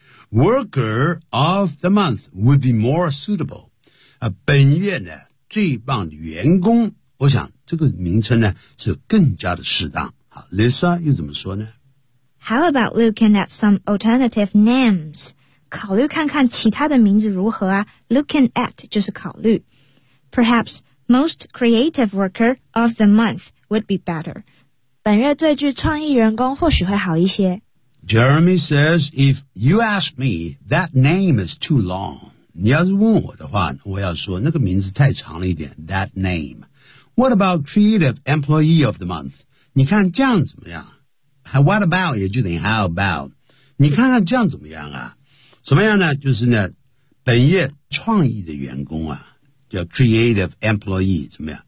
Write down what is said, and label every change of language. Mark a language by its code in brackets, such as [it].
[en] Worker of the month would be more suitable. [zh] 啊，本月呢最棒的员工，我想这个名称呢是更加的适当。好 ，Lisa 又怎么说呢？ [en] How about looking at some alternative names? [zh] 考虑看看其他的名字如何啊 ？Looking at 就是考虑。 [en] Perhaps most creative worker of the month would be better. [zh] 本月最具创意员工或许会好一些。 [en] Jeremy says, if you ask me, that name is too long. [zh] 你要是问我的话，我要说那个名字太长了一点。 [en] That name. What about creative employee of the month? [zh] 你看这样怎么样？What about 也就等于 How about 你看看这样怎么样啊，怎么样呢，就是呢本业创意的员工啊，叫 creative employee 怎么样。